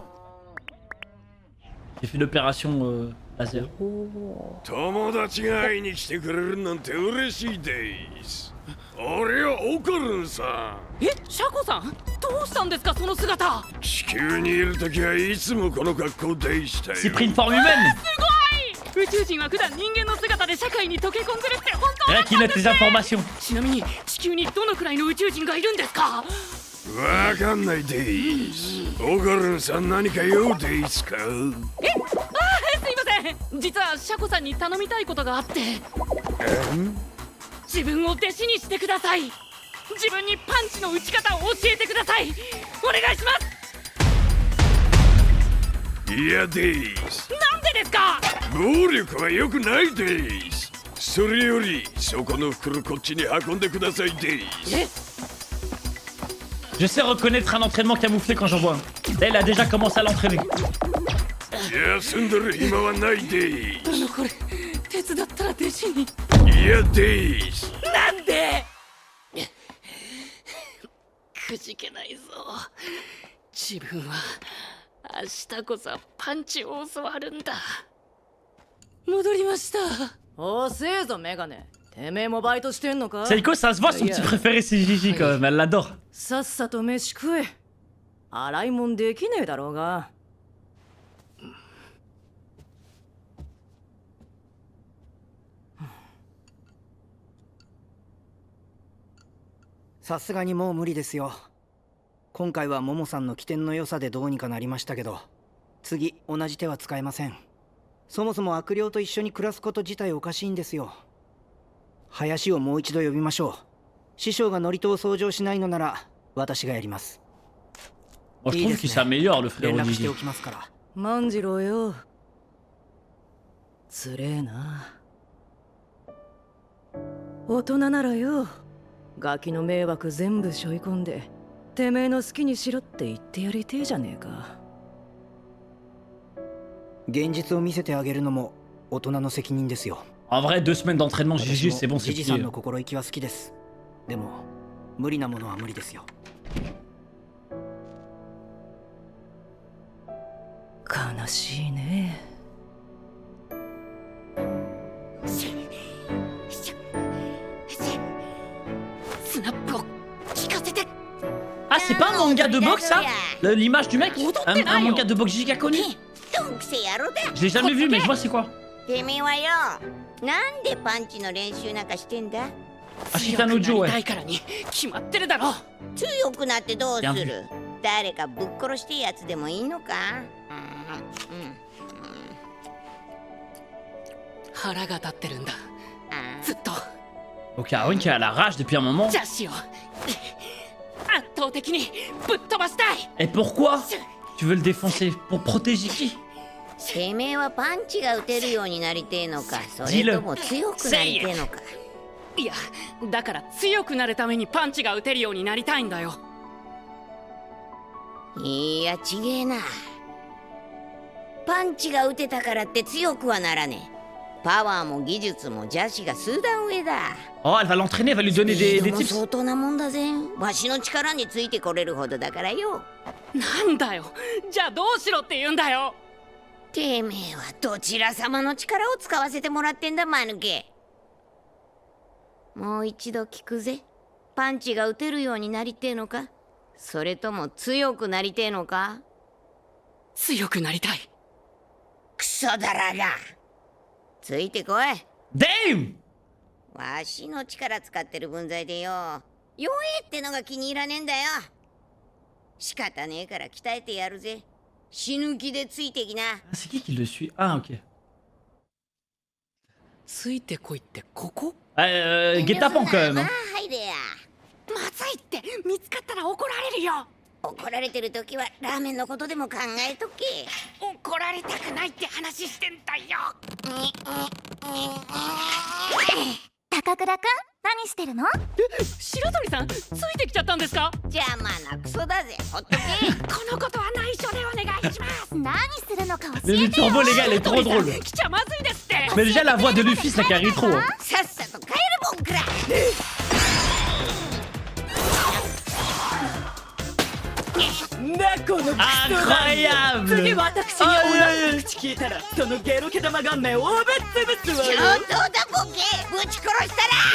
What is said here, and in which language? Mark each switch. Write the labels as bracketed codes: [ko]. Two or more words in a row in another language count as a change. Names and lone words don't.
[fr] J'ai fait l'opération laser. [ja] 友達が会いに来てくれるなんて嬉しいです。俺はオカルンさん。シャコさん、どうしたんですかその姿。地球にいるときはいつもこの格好でしたよ。 [fr] C'est pris une forme humaine. [ja] 宇宙人は普段人間の姿で社会に溶け込んでるって本当 [fr] Rien qui note les informations. [ja] ちなみに地球にどのくらいの宇宙人がいるんですか。わかんないです。オカルンさん何か用ですか。すいません。実はシャコさんに頼みたいことがあって。自分を弟子にしてください。自分にパンチの打ち方を教えてください。お願いします。嫌です。なんでですか。暴力は良くないです。それよりそこの袋こっちに運んでくださいです。 [fr] Je sais reconnaître un entraînement camouflé quand j'en vois un. Là, il a déjà commencé à l'entraîner. [ja] 休んでる暇はないです。これ手伝ったら弟子に。嫌です。なんで。くじけないぞ。自分は明日こそパンチを教わるんだ。戻りました。遅えぞメガネ。てめえもバイトしてんのか。 [fr] Seiko, ça se voit, son petit préféré c'est Gigi quand même, elle l'adore. [ja] さっさと飯食え。洗い物できねえだろうが。さすがにもう無理ですよ。今回はモモさんの起点の良さでどうにかなりましたけど、次同じ手は使えません。そもそも悪霊と一緒に暮らすこと自体おかしいんですよ。林をもう一度呼びましょう。師匠が祝詞を掃除しないのなら私がやります。 [fr] Moi je trouve qu'il s'améliore le [ja] 連 [fr] frérot [ja] 絡して [fr] Gigi. [ja] おきますから。万次郎よ。つれえな。大人ならよ、ガキの迷惑全部背負い込んで、てめえの好きにしろって言ってやりてえじゃねえか。現実を見せてあげるのも大人の責任ですよ。 [fr] En vrai, 2 semaines d'entraînement Gigi, c'est bon, c'est [ja] ジジさん [fr] plié. [ja] の心意気は好きです。でも無理なものは無理ですよ。悲しいね。スナップを聞かせて。 [fr] Ah, c'est pas un manga de boxe ça? L'image du mec? Un manga de boxe giga connu? Je l'ai jamais vu, mais je vois c'est quoi. [ja] てめえはよ、なんでパンチの練習なんかしてんだ。 [fr] Ashita no Joe, [ja] な [fr] ouais. [ja] いからに決まってるだろ。強くなってどうすやめる。誰かぶっ殺してやつでもいいのか。腹が立ってるんだ。ずっと。 [fr] Ok, Arwen qui a la rage depuis un moment. [ja] ジャシを圧倒的にぶっ飛ばしたい。 [fr] Et pourquoi tu veux le défoncer? Pour protéger qui? [ja] てめえはパンチが打てるようになりてえのか、それとも強くなりてえのか。いや、だから強くなるためにパンチが打てるようになりたいんだよ。いや、ちげえな。パンチが打てたからって強くはならねえ。パワーも技術もジャシが数段上だ。 [fr] Oh, elle va l'entraîner, elle va lui donner [ja] スピー [fr] des [ja] ドも [fr] tips. [ja] 相当なもんだぜ。わしの力についてこれるほどだからよ。なんだよ。じゃあどうしろって言うんだよ。てめえはどちら様の力を使わせてもらってんだ、マヌケ。もう一度聞くぜ。パンチが打てるようになりてえのか、それとも強くなりてえのか。強くなりたい。クソだらが。ついてこい。 [fr] Damn! [ja] わしの力使ってる分際でよ、弱えってのが気に入らねえんだよ。仕方ねえから鍛えてやるぜ。死ぬ気でついてきな。 [fr] Ah, c'est qui le suit? Ah, ok. [ja] ついてこいってここ？ [fr] Guet-apens quand même. [ja] まあ [fr] Hein. [ja] 入れや。まずいって、見つかったら怒られるよ。怒られてる時はラーメンのことでも考えとけ。怒られたくないって話してんだよ。高倉くん、何してるの？白鳥さん、ついてきちゃったんですか？邪魔なクソだぜ。ほっとけ。このことは内緒でお願いします。何するのか教 [fr] Le [ja] えてよ。 [fr] turbo, les gars, elle est trop drôle. [ja] 来ちゃまずいですって。 [fr] Mais déjà, la voix de Luffy, ça carry trop. Hein. [ja] さっさと帰るもんくら。猫のクソだ。 [fr] Incroyable! [ja] 次私に同じ口聞いたらそのゲロ毛玉が目をぶっ潰すわよ。上等だボケ。ぶち殺したら。